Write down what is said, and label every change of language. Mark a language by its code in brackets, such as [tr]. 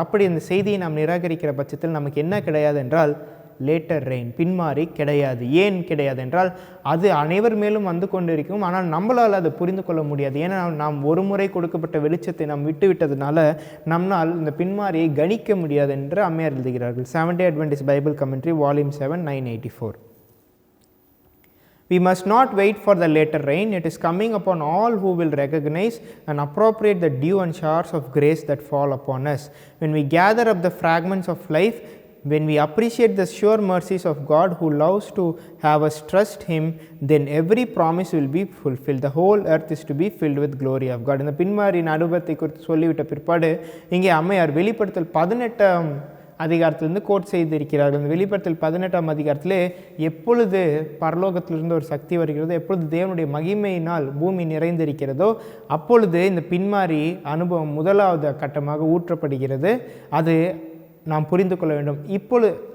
[ta] அப்படி அந்த செய்தியை நாம் நிராகரிக்கிற பட்சத்தில் நமக்கு என்ன கிடையாது என்றால் லேட்டர் ரெயின், பின்மாறி கிடையாது. ஏன் கிடையாது என்றால் அது அனைவர் மேலும் வந்து கொண்டு இருக்கும், ஆனால் நம்மளால் அதை புரிந்து கொள்ள முடியாது. ஏன்னா நாம் ஒரு முறை கொடுக்கப்பட்ட வெளிச்சத்தை நாம் விட்டுவிட்டதுனால நம்மால் இந்த பின்மாரியை கணிக்க முடியாது என்று அம்மையார் எழுதுகிறார்கள். [en] Seventh-day Adventist Bible Commentary, Volume 7, 984. We must not wait for the later rain. It is coming upon all who will recognize and appropriate the dew and showers of grace that fall upon us. When we gather up the fragments of life, when we appreciate the sure mercies of God who loves to have us trust him, then every promise will be fulfilled. The whole earth is to be filled with glory of God. [ta] இந்த பின்மாரியின் அனுபவத்தை குறித்து சொல்லிவிட்ட பிற்பாடு இங்கே அம்மையார் வெளிப்படுத்தல் 18ஆம் அதிகாரத்திலிருந்து code செய்திருக்கிறார்கள். இந்த வெளிப்படுத்தல் 18ஆம் அதிகாரத்திலே எப்பொழுது பரலோகத்திலிருந்து ஒரு சக்தி வருகிறதோ, எப்பொழுது தேவனுடைய மகிமையினால் பூமி நிறைந்திருக்கிறதோ அப்பொழுது இந்த பின்மாரி அனுபவம் முதலாவது கட்டமாக ஊற்றப்படுகிறது. அது நாம் புரிந்து கொள்ள வேண்டும். இப்பொழுது